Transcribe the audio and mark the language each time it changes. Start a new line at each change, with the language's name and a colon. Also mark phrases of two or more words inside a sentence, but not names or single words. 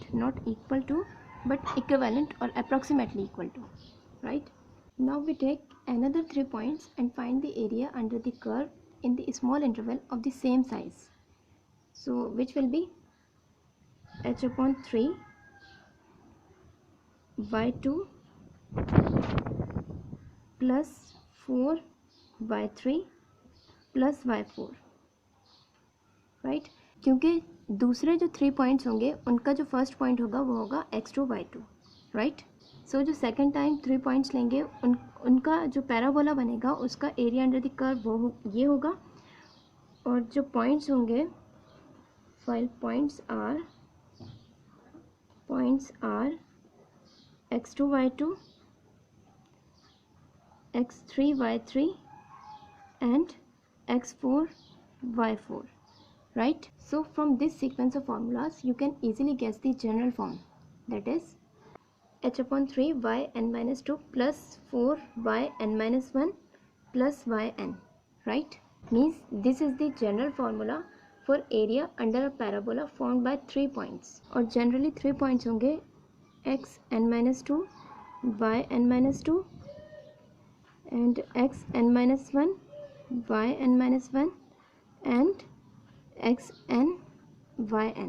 English: Not equal to but equivalent or approximately equal to, right? Now we take another 3 points and find the area under the curve in the small interval of the same size. So which will be h upon 3 y2 plus 4 y3 plus y4, राइट.
Hindi: क्योंकि दूसरे जो 3 पॉइंट्स होंगे उनका जो
English: first point
Hindi: होगा वो होगा x2 y2, राइट. सो जो
English: second time 3 points
Hindi: लेंगे उनका जो पैराबोला बनेगा उसका
English: area under the curve
Hindi: वो ये होगा. और जो पॉइंट्स होंगे,
English: file points are x2 y2 x3 y3 and x4 y4, right. So from this sequence of formulas you can easily guess the general form, that is h upon 3 y n minus 2 plus 4 y n minus 1 plus y n, right. Means this is the general formula for area under a parabola formed by 3 points. और generally 3 points होंगे x n minus 2 y n minus 2 and x n minus 1 y n minus 1 and x n y n.